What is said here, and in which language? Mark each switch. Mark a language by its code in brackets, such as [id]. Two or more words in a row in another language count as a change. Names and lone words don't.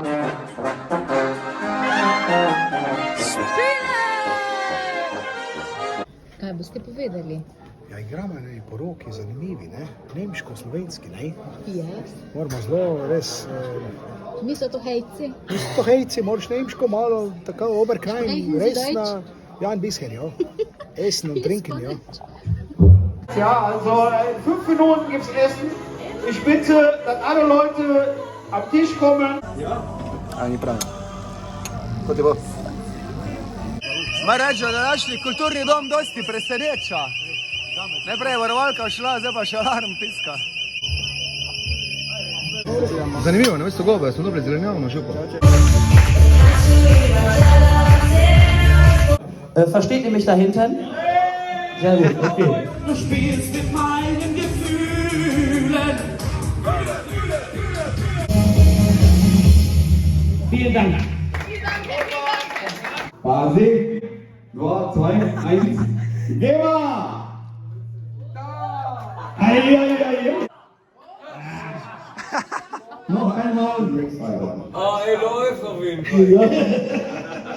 [sl] Špile! Kaj boste povedali? Ja, igramo eni poroki, zanimivi, ne? Nemško-slovenski, ne? [en] Yes. [sl] Moramo zelo res... Niso to hejci? Niso to hejci, moraš nemško malo, tako Oberklein, [de] Sprechen Sie [sl] resna... [de] Deutsch? Ja, ein bisschen, ja. Essen und trinken, ja. Ja, also in 5 Minuten gibt's Essen. Ich bitte, dass alle Leute am Tisch kommen. [sl] A, ni prav. Ko ti bo? Ma reče, da našli kulturni dom dosti preseneča. Najprej je varovalka šla, zdaj pa še alarm piska. Zanimivo, ne veste gobe, smo dobili zelenjavno župo. [de] Versteht ihr mich da hinten? Sehr gut, okay. Du spielst mit meinen Gefühlen. Vielen Dank. Phase 2, 1. Geh mal! Noch einmal. Er läuft auf jeden Fall.